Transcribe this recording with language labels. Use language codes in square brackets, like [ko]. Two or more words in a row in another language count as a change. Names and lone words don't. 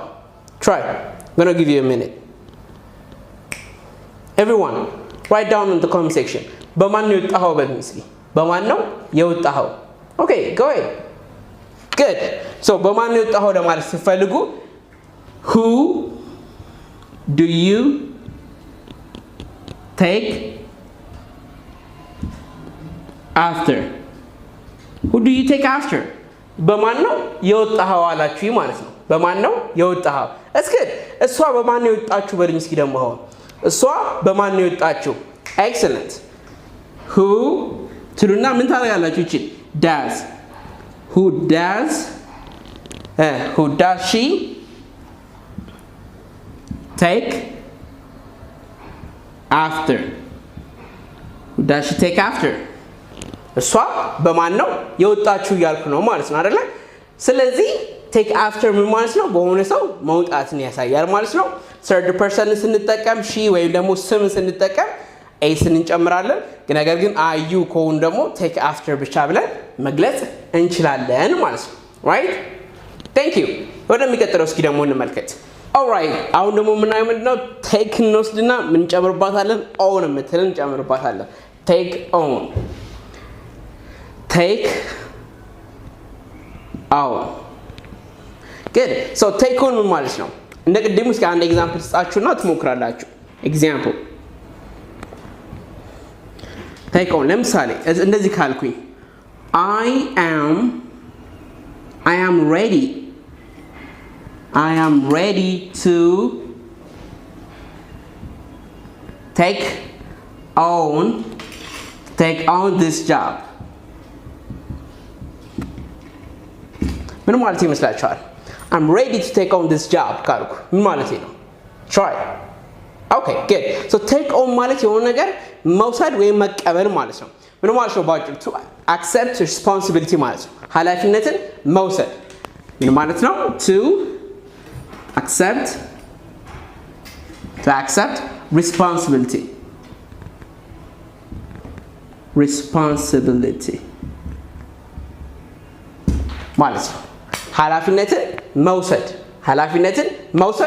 [en] try. I'm going to give you a minute. Everyone, write down in the comment section. [am] በማን ነው የወጣኸው በሉኝ እስኪ። በማን ነው የወጣኸው? [en] Okay, go ahead. Good. So [am] በማን ነው የወጣኸው ለማለት ስትፈልጉ [en] who do you take after? Who do you take after? [am] በማን ነው የወጣኸው አላችሁ ማለት ነው። በማን ነው የወጣኸው? እስኪ እሷ በማን ነው የወጣችሁ በሉኝ እስኪ ደግሞ አሁን እሷ በማን ነው የወጣችሁ? Excellent. Who ትሉና ምን ታደርጋላችሁ? እቺ does. [en] Who does she take after? Who does she take after? [am] እሷ በማን ነው የወጣችሁ እያልኩ ነው ማለት ነው አይደለ? ስለዚህ [en] take after [am] ምን ማለት ነው? በሆነ ሰው መውጣትን ያሳያል ማለት ነው። [en] third person [am] ስንጠቀም she ወይም ደግሞ ስም ስንጠቀም ኤስን እንጨምራለን። ነገር ግን አዩ ከሆነ ደግሞ [en] take after [am] ብቻ ብለን መግለጽ እንችላለን ማለት ነው። right? [en] thank you. [am] ወደሚቀጥለው እስኪ ደግሞ እንመልከት። alright አሁን ደግሞ ምናየው ምንድነው? take እንወስድና ምን ጨምርባታለን? own የምትልን እንጨምርባታለን። [en] take own. take own. good. so take on [am] ምን ማለት ነው? እንደ ቅድሙ እስኪ አንድ ኤግዛምፕል ስጣችሁና ትሞክራላችሁ። [en] example take on [am] ለምሳሌ እንደዚህ ካልኩኝ [en] I am ready to take on this job. [am] ምን ማለት ይመስላችኋል? [en] I'm ready to take on this job [am] ካልኩ ምን ማለት ነው? [en] try. okay good. [am] so [en] take on [am] ማለት የሆነ ነገር መውሰድ ወይም መቀበል ማለት ነው። ምን ማለት ነው ባጭሩ [en] to accept responsibility [am] ማለት ነው ኃላፊነትን መውሰድ ምን ማለት ነው [en] to accept responsibility [am] ማለት ነው ኃላፊነትን መውሰድ